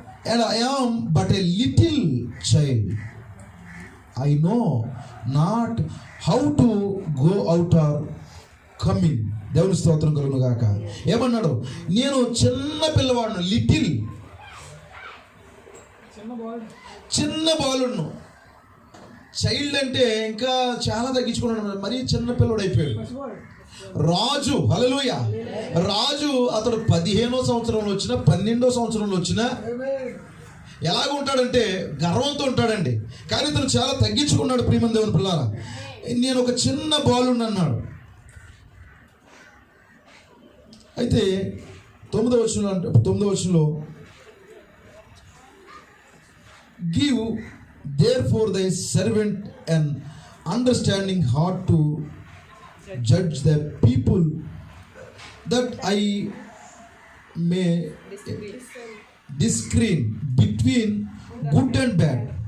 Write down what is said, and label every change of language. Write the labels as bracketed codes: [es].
[en] And I am but a little child. I know not how to go out or come in. [te] దేవుని స్తోత్రం కలుగును గాక. ఏమన్నాడు? నేను చిన్న పిల్లవాడును, లిటిల్, చిన్న బాలుడును. చైల్డ్ అంటే ఇంకా చాలా తగ్గించుకున్నాడు, మరీ చిన్న పిల్లడు అయిపోయాడు. రాజు, హల్లెలూయా. రాజు అతడు 15వ సంవత్సరంలో వచ్చినా 12వ సంవత్సరంలో వచ్చినా ఎలాగ ఉంటాడంటే గర్వంతో ఉంటాడండి. కానీ ఇతను చాలా తగ్గించుకున్నాడు. ప్రియమైన దేవుని పిల్లారా, నేను ఒక చిన్న బాలుని అన్నాడు. అయితే 9వ వచనంలో [en] Give therefore thy servant an understanding heart to judge the people, that I may discern between good and bad.